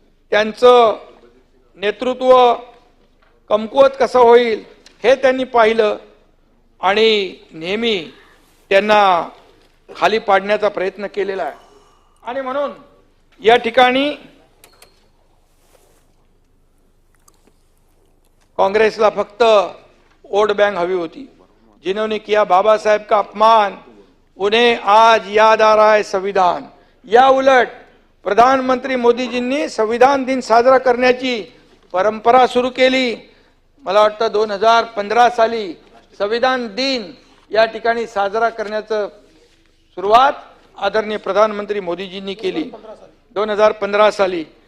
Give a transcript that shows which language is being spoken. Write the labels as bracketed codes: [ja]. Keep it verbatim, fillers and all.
[mr] त्यांचं नेतृत्व कमकुवत कसं होईल हे त्यांनी पाहिलं आणि नेहमी त्यांना खाली पाडण्याचा प्रयत्न केलेला आहे. आणि म्हणून या ठिकाणी काँग्रेसला फक्त वोट बैंक हवी होती. [hi] जिन्होंने किया बाबा साहेब का अपमान उन्हें आज याद आ रहा है संविधान. [mr] या उलट प्रधानमंत्री मोदीजींनी संविधान दिन साजरा करण्याची परंपरा सुरू केली. मला वाटतं दोन हजार पंधरा साली संविधान दिन या ठिकाणी साजरा करण्याचं सुरुवात आदरणीय प्रधानमंत्री मोदीजींनी केली दोन हजार पंधरा साली.